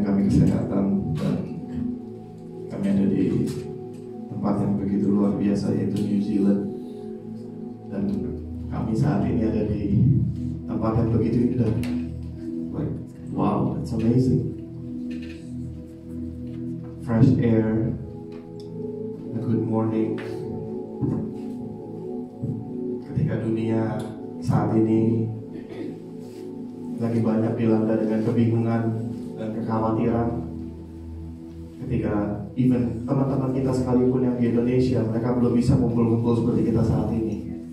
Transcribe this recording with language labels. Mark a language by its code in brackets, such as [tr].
[id] kesehatan, dan kami ada di tempat yang begitu luar biasa, yaitu New Zealand. Dan kami saat ini ada di tempat yang begitu indah. [en] Like, wow, that's amazing. Fresh air, a good morning. [id] Ketika dunia saat ini lagi banyak dilanda dengan kebingungan dan kekhawatiran, ketika even teman-teman kita sekalipun yang di Indonesia, mereka belum bisa kumpul-kumpul seperti kita saat ini.